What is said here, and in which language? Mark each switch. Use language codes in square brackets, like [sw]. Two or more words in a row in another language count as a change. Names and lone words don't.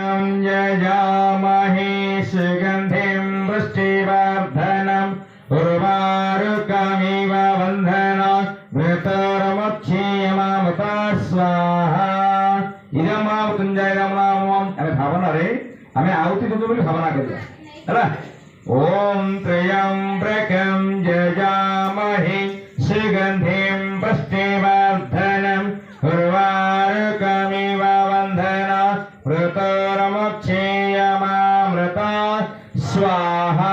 [sa] यजामहे सुगन्धिं पुष्टिवर्धनम् उर्वारुकमिव बन्धनात् मृतोर्मुक्षीयमामृता स्वाहा। इदमावृत्युञ्जय नामम् [or] ଆମେ ଭାବନା ରେ ଆମେ ଆହୁତି ଦେବୋ ବୋଲି ଭାବନା କରିଆ ହୈଲା। [sa] ओम त्र्यंबकं यजामहे सुगन्धिं पुष्टिवर्धनम् उर्वारुकमिव बन्धनात् मृतोर्मुक्षीयमामृता स्वाहा।